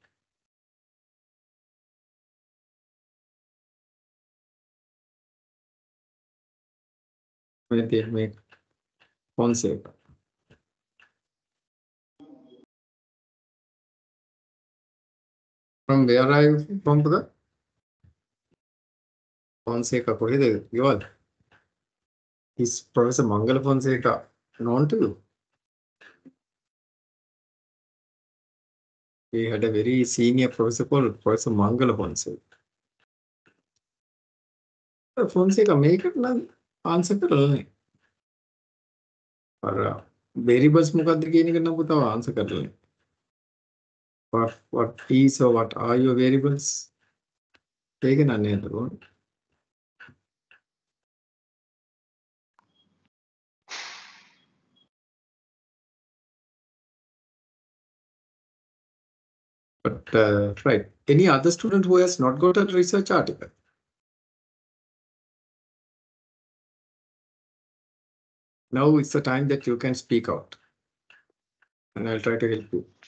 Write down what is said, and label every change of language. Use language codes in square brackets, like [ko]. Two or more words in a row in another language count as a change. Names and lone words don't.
[en] Make Fonseca. From where are you from, brother? Fonseca, [si] කොහෙද ගෙවල්? [en] Is Professor Mangala Fonseca known to you? We had a very senior professor called Professor Mangala Fonseca. [si] Fonseca මේකට නම් answer කරලා නැහැ. variables මොකද්ද කියන එක නම් පුතා answer කරලා නැහැ. [en] What is or what are your variables? [si] ඒක නෑ නේද? [en] But right, any other student who has not got a research article? Now is the time that you can speak out, and I'll try to help you.